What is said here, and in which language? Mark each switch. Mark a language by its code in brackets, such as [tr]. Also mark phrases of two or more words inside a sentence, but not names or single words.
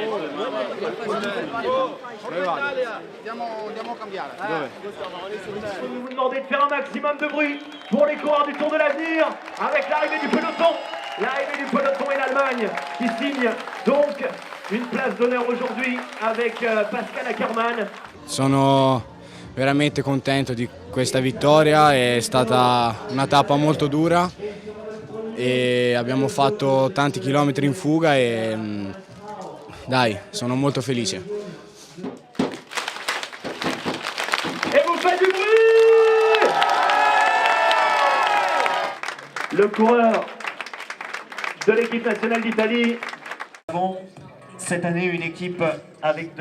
[fr] Je vais vous demander de faire un maximum de bruit pour les coureurs du Tour de l'Avenir avec l'arrivée du peloton. L'arrivée du peloton et l'Allemagne qui signe donc une place d'honneur aujourd'hui avec Pascal Ackermann. [it] Sono veramente contento di questa vittoria, è stata una tappa molto dura e abbiamo fatto tanti chilometri in fuga e dai, sono molto felice. [fr] Et vous faites du bruit! Le coureur de l'équipe nationale d'Italie. Cette année, une équipe avec deux.